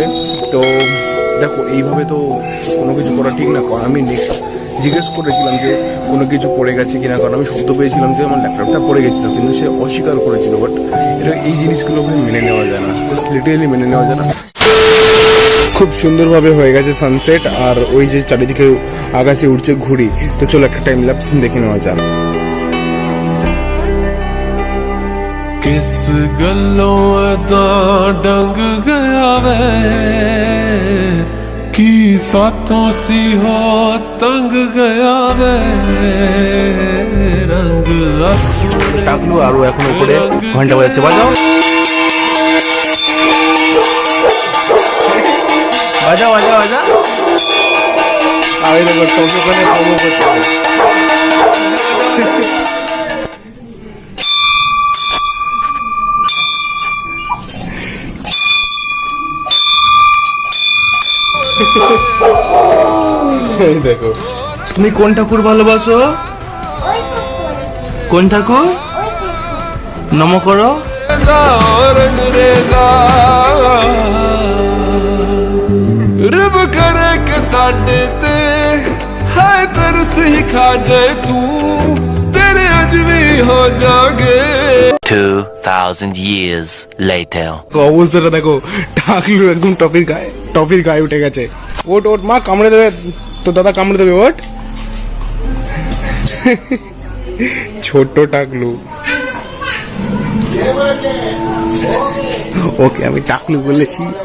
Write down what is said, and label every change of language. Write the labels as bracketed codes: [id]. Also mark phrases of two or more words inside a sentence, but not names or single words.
[bn] তো দেখো এইভাবে তো কোনো কিছু করা ঠিক না, কারণ আমি নেক্সট জিজ্ঞেস করেছিলাম যে কোনো কিছু পড়ে গেছে কিনা, কারণ আমি শব্দ পেয়েছিলাম যে আমার ল্যাপটপটা পড়ে গেছিল, কিন্তু সে অস্বীকার করেছিল। বাট এটা এই জিনিসগুলো মেনে নেওয়া যায় না, [en] just literally [bn] মেনে নেওয়া যায় না। খুব সুন্দরভাবে হয়ে গেছে সানসেট, আর ওই যে চারিদিকে আকাশে উঠছে ঘুড়ি। তো চলো একটা [en] time lapse [bn] দেখে নেওয়া যাক। [pa] ਕਿਸ ਗੱਲੋਂ ਦਾ ਡੰਗ ਗਿਆ ਵੇ, ਕੀ ਸਾਤੋਂ ਸੀ ਹੋ ਤੰਗ ਗਿਆ ਵੇ, ਰੰਗ [bn] টাকলু আরো এখন উপরে ঘন্টা বাজাচ্ছে, বাজাও বাজাও বাজাও বাজা। আমি দেখো ওখানে প্রমো করতে দেখো। তুমি কোন ঠাকুর ভালোবাসো? কোন ঠাকুর? নম করো। [pa] ਰੱਬ ਕਰੇ ਕੇ ਸਾਡੇ ਤੇ ਹਾਏ ਤਰਸ ਹੀ ਖਾ ਜਾਏ ਤੂੰ, ਤੇਰੇ ਅੱਜ ਭੀ ਹੋ ਜਾਗੇ। [en] 2000 years later. [bn] অবস্থাটা দেখো, টাকলু একদম টপির গায়ে উঠে গেছে। ওট ওট মা, কামড়ে দেবে তো, দাদা কামড়ে দেবে, ওট। ছোট্ট টাকলু, ওকে আমি টাকলু বলেছি।